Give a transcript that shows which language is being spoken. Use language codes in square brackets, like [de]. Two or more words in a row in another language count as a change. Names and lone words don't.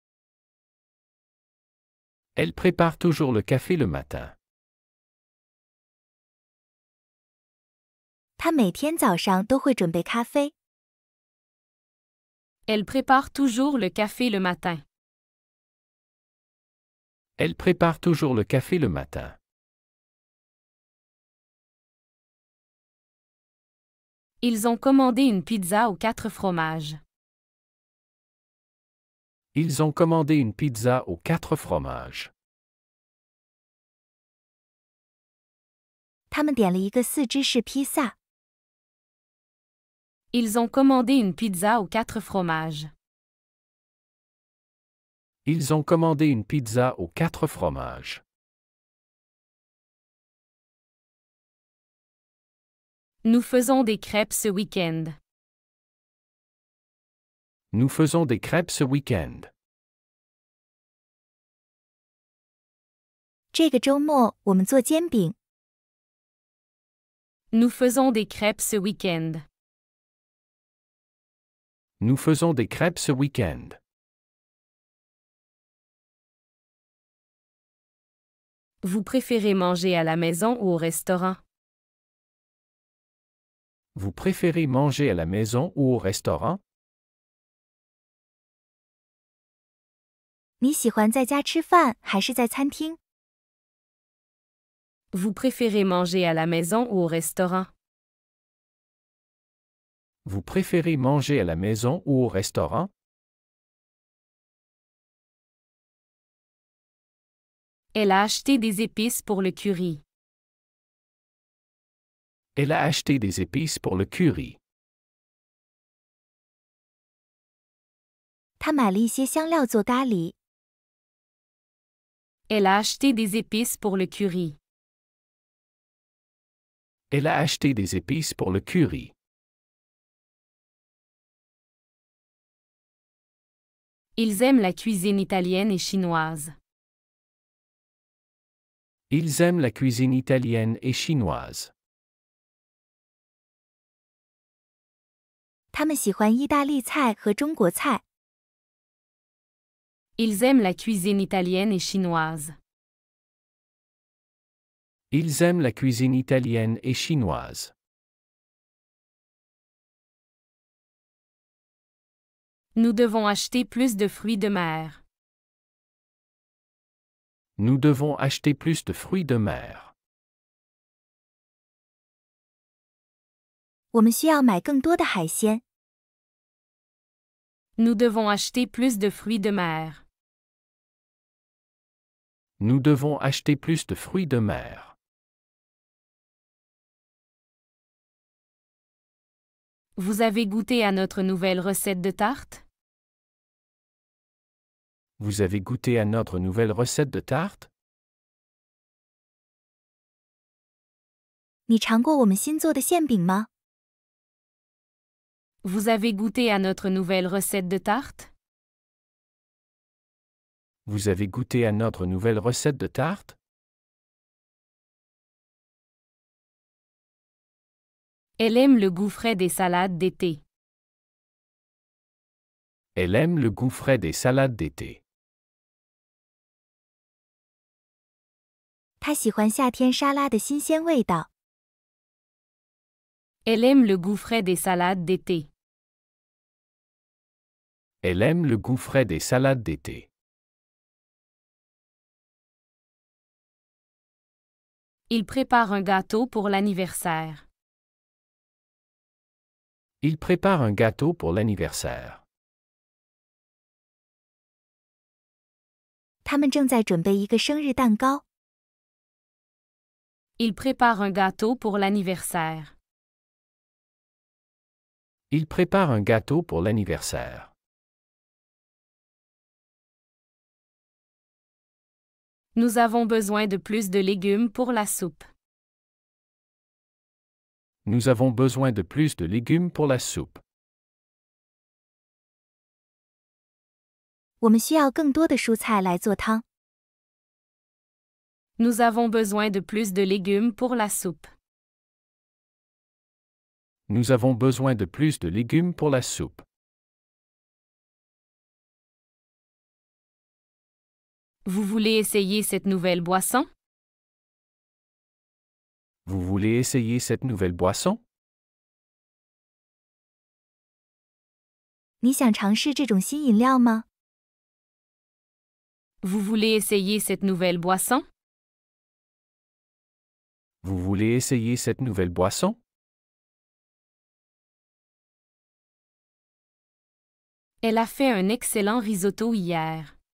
[fr] Elle prépare toujours le café le matin. [zh] 他每天早上都会准备咖啡。 [fr] Elle prépare toujours le café le matin. Elle prépare toujours le café le matin. Ils ont commandé une pizza aux 4 fromages. Ils ont commandé une pizza aux 4 fromages. [zh] 他们点了一个4芝士披萨。 [fr] Ils ont commandé une pizza aux 4 fromages. Ils ont commandé une pizza aux 4 fromages. Nous faisons des crêpes ce week-end. Nous faisons des crêpes ce week-end. [zh] 这个周末我们做煎饼。 [fr] Nous faisons des crêpes ce week-end. Nous faisons des crêpes ce week-end. Vous préférez manger à la maison ou au restaurant? Vous préférez manger à la maison ou au restaurant? [zh] 你喜欢在家吃饭还是在餐厅？ [fr] Vous préférez manger à la maison ou au restaurant? Vous préférez manger à la maison ou au restaurant? Elle a acheté des épices pour le curry. Elle a acheté des épices pour le curry. [zh] 他买了一些香料做咖喱。 [fr] Elle a acheté des épices pour le curry. Elle a acheté des épices pour le curry. Ils aiment la cuisine italienne et chinoise. Ils aiment la cuisine italienne et chinoise. [zh] 他们喜欢意大利菜和中国菜。 [fr] Ils aiment la cuisine italienne et chinoise. Ils aiment la cuisine italienne et chinoise. Nous devons acheter plus de fruits de mer. Nous devons acheter plus de fruits de mer. [zh] 我们需要买更多的海鲜。 [fr] Nous devons acheter plus de fruits de mer. Nous devons acheter plus de fruits de mer. Vous avez goûté à notre nouvelle recette de tarte? Vous avez goûté à notre nouvelle recette de tarte? [zh] 你尝过我们新做的馅饼吗？ [fr] Vous avez goûté à notre nouvelle recette de tarte? Vous avez goûté à notre nouvelle recette de tarte? Elle aime le goût frais des salades d'été. Elle aime le goût frais des salades d'été. [zh] 她喜欢夏天沙拉的新鲜味道。 [fr] Elle aime le goût frais des salades d'été. Elle aime le goût frais des salades d'été. Il prépare un gâteau pour l'anniversaire. Il prépare un gâteau pour l'anniversaire. [zh] 他们正在准备一个生日蛋糕。 [fr] Il prépare un gâteau pour l'anniversaire. Il prépare un gâteau pour l'anniversaire. Nous avons besoin de plus de légumes pour la soupe. Nous avons besoin de plus de légumes pour la soupe. [zh] 我们需要更多的蔬菜来做汤。 [fr] Nous avons besoin de plus de légumes pour la soupe. Nous avons besoin de plus de légumes pour la soupe. Vous voulez essayer cette nouvelle boisson? Vous voulez essayer cette nouvelle boisson? [zh] 你想尝试这种新饮料吗？ [fr] Vous voulez essayer cette nouvelle boisson? Vous voulez essayer cette nouvelle boisson? Elle a fait un excellent risotto hier.